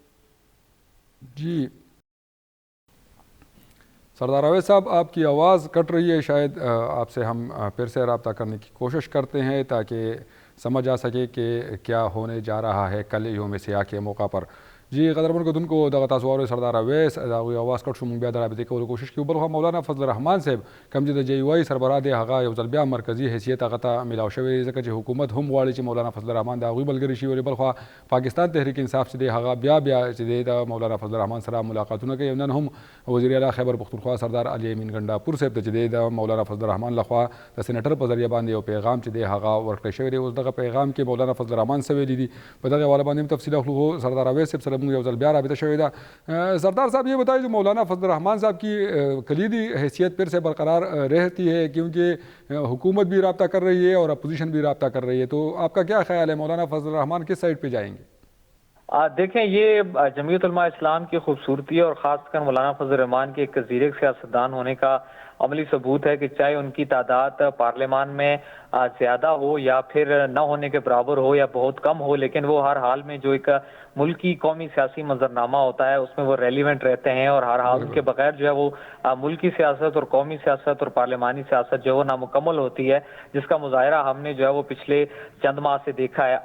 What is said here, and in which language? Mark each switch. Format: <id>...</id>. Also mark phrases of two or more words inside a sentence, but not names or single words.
<ur>جی سردار اویس صاحب آپ کی آواز کٹ رہی ہے شاید آپ سے ہم پھر سے رابطہ کرنے کی کوشش کرتے ہیں تاکہ سمجھ آ سکے کہ کیا ہونے جا رہا ہے کل یوم سیاہ کے موقع پر.</ur> <ps>جی قدرمن کو دن کو دغه تاسو اورئ سردار اویس دغه آواز کټ شو مونږ بیا د رابطې کولو کوشش کوو. بل خو مولانا فضل الرحمن صاحب کوم چې د جی واي سربراہ دی هغه یو ځل بیا مرکزی حیثیت هغه ته میلاو شوی ځکه چې حکومت هم غواړي چې مولانا فضل الرحمن د هغوی ملګري شي. ولې بل خو پاکستان تحریک انصاف چې دی هغه بیا چې دی د مولانا فضل الرحمن سره ملاقاتونه کوي. نن هم وزیر اعلی خیبر پختونخوا سردار علي امین ګنډاپور صاحب ته چې دی د مولانا فضل الرحمن لخوا د سینیټر په ذریعه باندې یو پیغام چې دی هغه ورکړی شوی دی. اوس دغه پیغام کې مولانا فضل الرحمن څه ویلي دي په دغه حواله باندې تفصیل اخلو. سردار اویس صاحب سره موږ یو ځل بیا رابطه شوې ده.</ps> <ur>سردار صاحب یہ بتائیے جو مولانا فضل الرحمن صاحب کی کلیدی حیثیت پھر سے برقرار رہتی ہے کیونکہ حکومت بھی رابطہ کر رہی ہے اور اپوزیشن بھی رابطہ کر رہی ہے تو آپ کا کیا خیال ہے مولانا فضل الرحمن کس سائڈ پہ جائیں گے؟ دیکھیں یہ جمعیت علماء اسلام کی خوبصورتی ہے اور خاص کر مولانا فضل الرحمن کے ایک زیر سیاستدان ہونے کا عملی ثبوت ہے کہ چاہے ان کی تعداد پارلیمان میں زیادہ ہو یا پھر نہ ہونے کے برابر ہو یا بہت کم ہو لیکن وہ ہر حال میں جو ایک ملکی قومی سیاسی منظرنامہ ہوتا ہے اس میں وہ ریلیونٹ رہتے ہیں اور ہر حال کے بغیر جو ہے وہ ملکی سیاست اور قومی سیاست اور پارلیمانی سیاست جو ہے وہ نامکمل ہوتی ہے جس کا مظاہرہ ہم نے جو ہے وہ پچھلے چند ماہ سے دیکھا ہے.</ur>